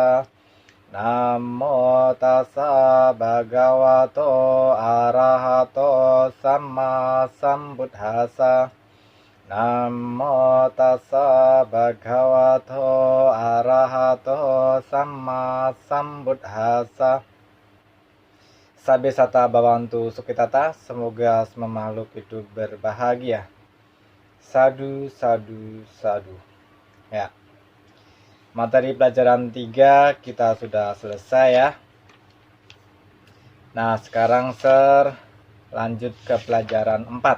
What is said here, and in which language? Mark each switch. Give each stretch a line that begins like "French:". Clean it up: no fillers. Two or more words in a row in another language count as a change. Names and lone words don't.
Pali: Namo tassa bhagavato arahato samma sambuddhassa. Namo tassa bhagavato arahato samma sambuddhassa. Sabesata Bhavantu Sukhitata,
Indonesian: semoga semua makhluk hidup berbahagia.
Pali: Sadu, sadu, sadu.
Indonesian: Ya. Materi pelajaran 3 kita sudah selesai ya. Nah, sekarang lanjut ke pelajaran 4.